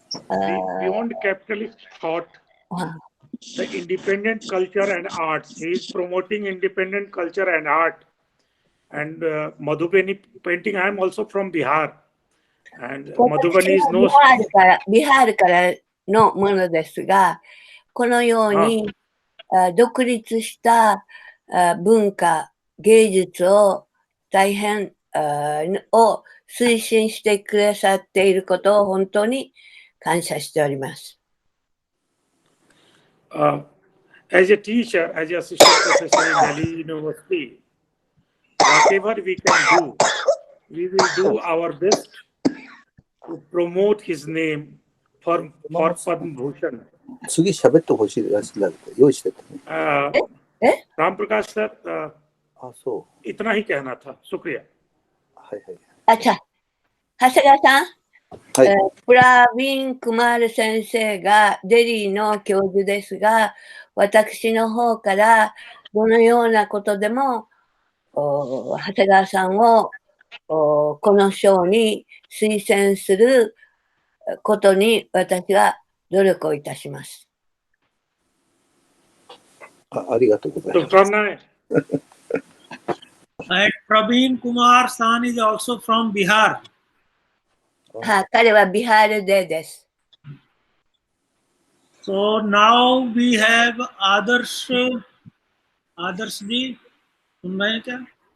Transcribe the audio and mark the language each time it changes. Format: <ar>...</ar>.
<en>beyond capitalist thought, the independent culture and arts. He is promoting independent culture and art. And Madhubani painting. I am also from Bihar, and Madhubani is no.</en> <ja>ビハールからのものですが、このように独立した文化、芸術を大変を推進してくださっていることを本当に感謝しております。</ja> <en>As a teacher, as a assistant professor in Delhi University, whatever we can do, we will do our best to promote his name for Padma Bhushan.</en> <ja>次喋ってほしいらしいんだけど、用意してたね。</ja> <hi>Ram Prakash sir,</hi> <ja>あ、そ</ja> <hi>इतना ही कहना था। शुक्रिया।</hi> <ja>う。はいはい。長谷川さん、はいプラビン・クマール先生がデリーの教授ですが、私の方からどのようなことでも長谷川さんをこの賞に推薦することに私は努力をいたします。ありがとうございます。</ja> <en>And Praveen Kumar San is also from Bihar.</en> <ja>彼はビハールでです。</ja> <en>So now we have Adarsh ji,</en> <hi>सुन रहे हैं क्या?</hi>